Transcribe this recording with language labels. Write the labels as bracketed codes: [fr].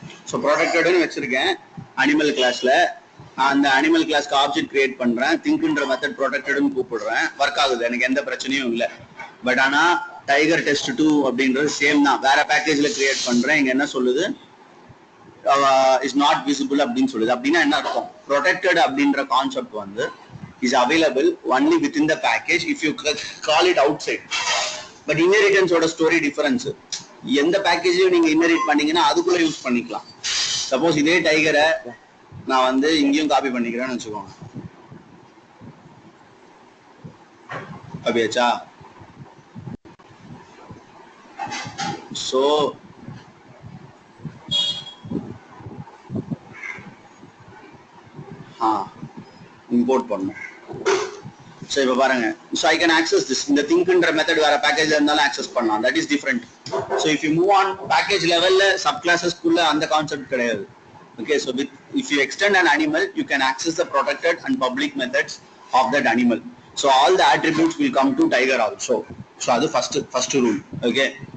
[ta] So ப்ரொடெக்டட்னு வச்சிருக்கேன் animal கிளாஸ்ல. அந்த அனிமல் கிளாஸ்க்கு ஆப்ஜெக்ட் கிரியேட் பண்றேன், திங்க்ன்ற மெத்தட் ப்ரொடெக்டட்னு கூப்பிடுறேன், ஒர்க் ஆகுது, எனக்கு எந்த பிரச்சனையும் இல்லை. பட் ஆனா டைகர் டெஸ்ட் 2 அப்படின்றது சேம் தான், வேற பேக்கேஜ்ல கிரியேட் பண்றேன். இங்க என்ன சொல்லுது, இஸ் நாட் விசிபிள் அப்படின்னு சொல்லுது. அப்படின்னா என்ன அர்த்தம், ப்ரொடெக்டட் அப்படின்ற கான்செப்ட் வந்து [en] is available only within the package if you call it outside. [ta] But inheritance ஓட ஸ்டோரி டிஃபரன்ஸ். எந்த பேக்கேஜையும் நீங்க இன்ஹெரிட் பண்ணீங்கன்னா அதுக்குள்ள யூஸ் பண்ணிக்கலாம். சப்போஸ் இதே டைகரை நான் வந்து இங்கேயும் காப்பி பண்ணிக்கிறேன்னு வச்சுக்கோங்க, அப்படியாச்சா? சோ இம்போர்ட் பண்ணணும். [en] So [ta] இப்போ பாருங்க, [en] so I can access this. [ta] இந்த thinkன்ற மெத்தட் வேற பேக்கேஜ்ல இருந்தாலும் access பண்ணலாம். [en] That is different. So if you move on package levelல sub classes [ta] குள்ள அந்த கான்செப்ட் கிடையாது. [en] Okay, so if you extend an animal, you can access the protected and public methods of that animal. So all the attributes will come to tiger also. So அது first rule. Okay.